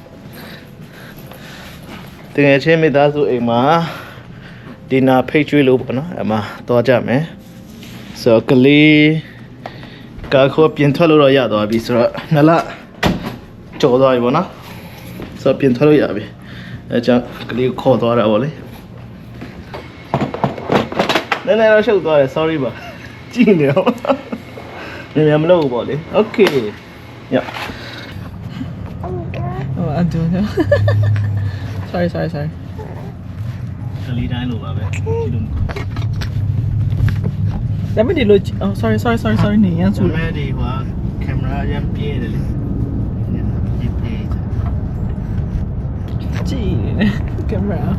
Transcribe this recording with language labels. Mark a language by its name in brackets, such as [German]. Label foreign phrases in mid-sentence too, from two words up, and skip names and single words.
[Burmese] တကယ်ချင်းမိသားစုအိမ်မှာဒီနာဖိတ်ကျွေးလို့ပေါ့နော်အမသွားကြမယ်ဆိုတော့ကလေးကာခေါ်ပြင်ထွက်လို့တော့ရသွားပြီဆိုတော့2လကျော်သွားပြီပေါ့နော်ဆိုတော့ပြင်ထွက်လို့ရပြီအဲကြောင့်ကလေးကိုခေါ်သွားတာပေါ့လေနည်းနည်းတော့ရှုပ်သွားတယ် sorry ပါကြည့်နေအောင်မြန်မလုပ်ဘူးပေါ့လေ okay ည [English] Oh, I don't know. Sorry. [Burmese] ကလေးတိုင်းလိုပါပဲကြည့်လို့ [English] Let me do. Oh, sorry. [Burmese] နေရန် ဆို ဆို မဲ့ဒီဟိုကင်မရာရမ်းပြေးတယ်လေပြေး ကြည့်နေကင်မရာ